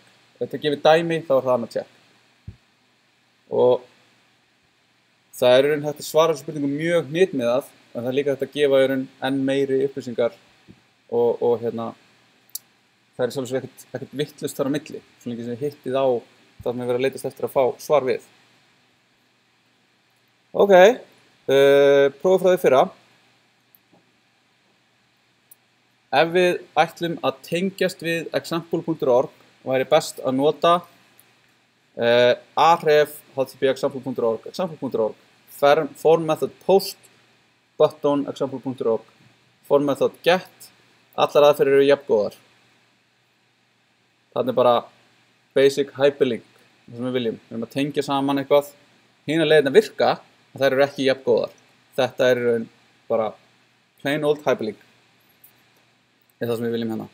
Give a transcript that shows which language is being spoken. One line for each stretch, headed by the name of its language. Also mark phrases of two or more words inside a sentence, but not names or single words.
Icelandic: Ef þetta gefið dæmi þá það annað check. Og það í raun hægt að svara þessu spurningum mjög hnitmiðað en það líka hægt að gefa í raun enn meiri upplýsingar og það sjálfsög ekkert vittlust þar á milli, svo lengi sem þið hittið á það sem við verðum að leitast eftir að fá svar við. Ok, prófið frá því fyrra. Ef við ætlum að tengjast við example.org væri best að nota
English: aref http example.org, example.org, form method post, button example.org, form method get,
Icelandic: allar aðferðir eru jafngóðar. Þannig bara
English: basic hyperlink,
Icelandic: það sem við viljum. Við erum að tengja saman eitthvað. Hinar leiðirnar virka, en þær eru ekki jafngóðar. Þetta í raun bara
English: plain old hyperlink.
Icelandic: Það sem við viljum hérna.